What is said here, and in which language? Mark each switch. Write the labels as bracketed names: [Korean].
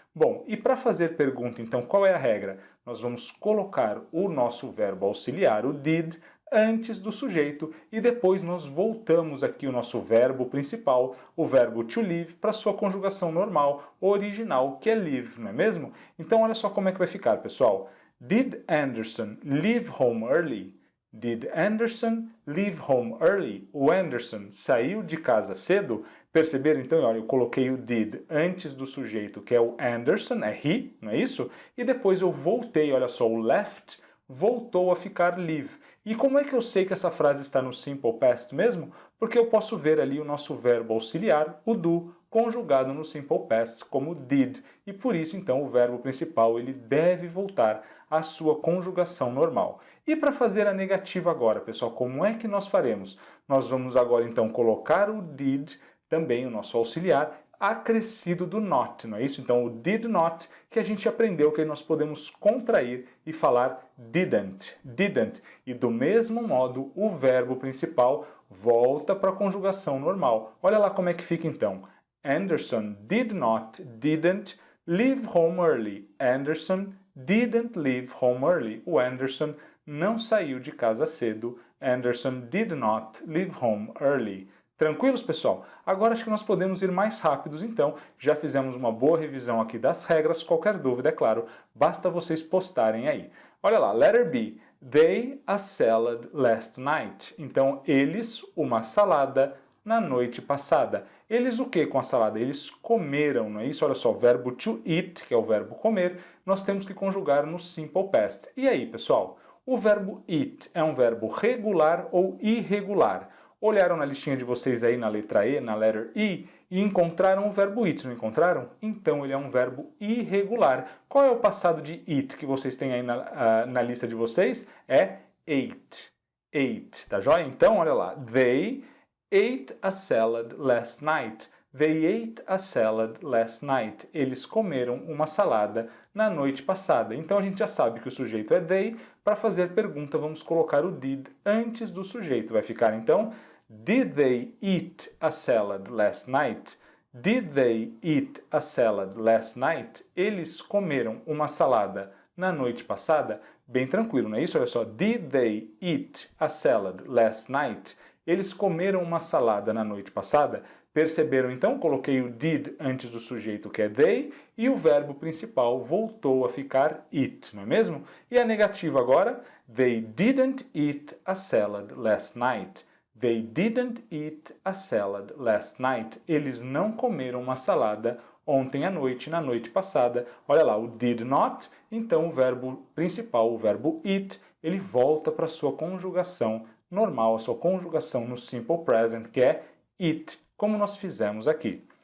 [Portuguese] Bom, e para fazer pergunta, então, qual é a regra? Nós vamos colocar o nosso verbo auxiliar, o did, antes do sujeito e depois nós voltamos aqui o nosso verbo principal, o verbo to live, para sua conjugação normal, original, que é live, não é mesmo? Então olha só como é que vai ficar, pessoal. [English] Did Anderson leave home early? Did Anderson leave home early? [Portuguese] O Anderson saiu de casa cedo? Perceberam? Então, olha, eu coloquei o did antes do sujeito, que é o Anderson, é he, não é isso? E depois eu voltei, olha só, o left voltou a ficar live. E como é que eu sei que essa frase está no Simple Past mesmo? Porque eu posso ver ali o nosso verbo auxiliar, o do, conjugado no Simple Past como did. E por isso, então, o verbo principal ele deve voltar à sua conjugação normal. E para fazer a negativa agora, pessoal, como é que nós faremos? Nós vamos agora, então, colocar o did, também o nosso auxiliar, acrescido do not, não é isso? Então, o did not, que a gente aprendeu que nós podemos contrair e falar didn't, didn't. E do mesmo modo, o verbo principal volta para a conjugação normal. Olha lá como é que fica então. [English] Anderson did not, didn't leave home early. Anderson didn't leave home early. [Portuguese] O Anderson não saiu de casa cedo. [English] Anderson did not leave home early. [Portuguese] Tranquilos, pessoal? Agora acho que nós podemos ir mais rápidos, então. Já fizemos uma boa revisão aqui das regras. Qualquer dúvida, é claro, basta vocês postarem aí. Olha lá, letter B. [English] They a salad last night. [Portuguese] Então, eles uma salada na noite passada. Eles o que com a salada? Eles comeram, não é isso? Olha só, o verbo to eat, que é o verbo comer, nós temos que conjugar no simple past. E aí, pessoal? O verbo eat é um verbo regular ou irregular? Olharam na listinha de vocês aí na letra E, na letter E, e encontraram o verbo eat, não encontraram? Então ele é um verbo irregular. Qual é o passado de eat que vocês têm aí na lista de vocês? É ate. Ate, tá joia? Então, olha lá. [English] They ate a salad last night. They ate a salad last night. [Portuguese] Eles comeram uma salada na noite passada. Então a gente já sabe que o sujeito é they. Para fazer pergunta, vamos colocar o did antes do sujeito. Vai ficar então, [English] did they eat a salad last night? Did they eat a salad last night? [Portuguese] Eles comeram uma salada na noite passada? Bem tranquilo, não é isso? Olha só, [English] did they eat a salad last night? [Portuguese] Eles comeram uma salada na noite passada? Perceberam então? Coloquei o did antes do sujeito, que é they, e o verbo principal voltou a ficar eat, não é mesmo? E a negativa agora? [English] They didn't eat a salad last night. They didn't eat a salad last night. [Portuguese] Eles não comeram uma salada ontem à noite, na noite passada. Olha lá, o did not, então o verbo principal, o verbo eat, ele volta para a sua conjugação normal, a sua conjugação no simple present, que é eat, como nós fizemos aqui.